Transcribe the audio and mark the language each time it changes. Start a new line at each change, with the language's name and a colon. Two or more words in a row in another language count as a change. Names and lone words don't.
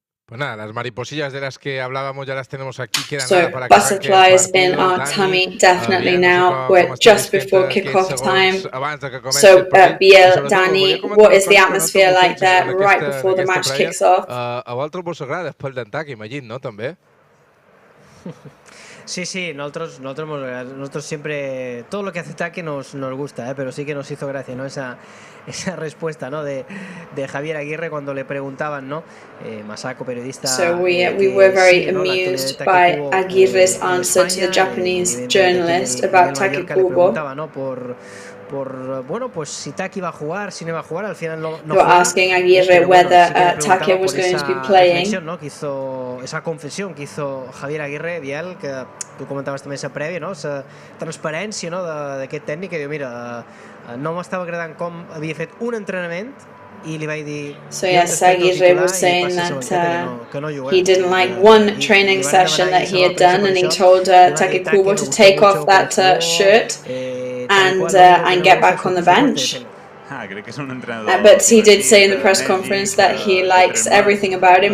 Spanish: Pues nada, las mariposillas de las que hablábamos ya las tenemos aquí.
English: So butterflies in our tummy definitely now. We're just before kickoff time. So Biel, Dani, what is the atmosphere like there right before the match kicks off?
Catalan: A vosaltres vos agrada després d'atac, imagino, no? També.
Spanish: Sí, nosotros siempre, todo lo que hace ataque nos gusta, pero sí que nos hizo gracia, ¿no? Esa respuesta, ¿no? de Javier Aguirre cuando le preguntaban, ¿no? Masako, periodista.
English: So we were very amused by Aguirre's answer to the Japanese journalist about Take Kubo.
Spanish: Bueno, pues si Taki va a jugar, si no va a jugar, al final no
English: They were asking Aguirre whether Take was going to be playing.
Spanish: ¿no? Que hizo esa confesión que hizo Javier Aguirre, Biel,
Catalan: que tu comentaves també esa prèvia, no? Esa transparència, no? d'aquest tècnic, que diu, mira, no m'estava agradant com havia fet un entrenament i li vaig dir...
English: So yes, Aguirre was saying that he didn't like one training session that he had done, and he told Take Kubo to take off that shirt and get back on the bench. But he did say in the press conference that he likes everything about him.